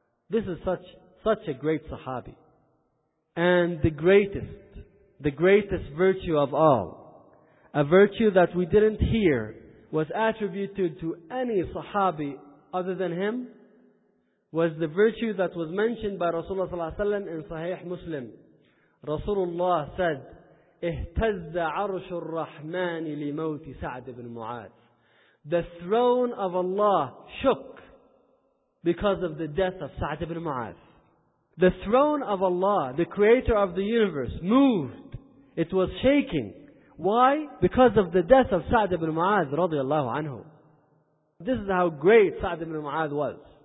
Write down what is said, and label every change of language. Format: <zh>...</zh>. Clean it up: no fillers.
<en>This is such a great Sahabi. And the greatest virtue of all, a virtue that we didn't hear was attributed to any Sahabi other than him, was the virtue that was mentioned by Rasulullah صلى الله عليه وسلم in Sahih Muslim. Rasulullah said,</en> <ar>اِهْتَزَّ عَرْشُ الرَّحْمَانِ لِمَوْتِ سَعْدِ بْنِ مُعَادِ.</ar> <en>The throne of Allah shook because of the death of Sa'd ibn Mu'adh. The throne of Allah, the creator of the universe, moved. It was shaking. Why? Because of the death of Sa'd ibn Mu'adh radiallahu anhu. This is how great Sa'd ibn Mu'adh was.</en>